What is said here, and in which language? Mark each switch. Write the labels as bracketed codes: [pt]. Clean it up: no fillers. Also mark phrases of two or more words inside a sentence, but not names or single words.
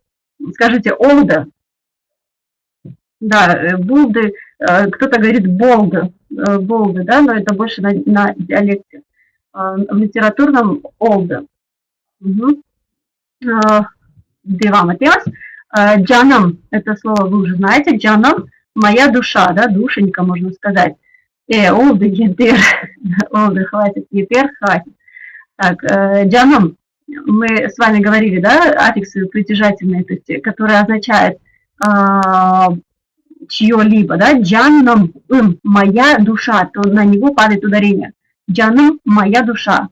[ru] Скажите old, да, bold, кто-то говорит bold, да, но это больше на диалекте. В литературном old. Угу. [crh] Девам отец. [ru] Джанам, это слово вы уже знаете. Джанам, моя душа, да, душенька, можно сказать. [crh] Олды, епер, олды, [ru] хватит, епер, хватит. Так, джанам, мы с вами говорили, да, аффиксы притяжательные, то есть, которые означают чье-либо, да, джанам, моя душа, то на него падает ударение. Джанам, моя душа.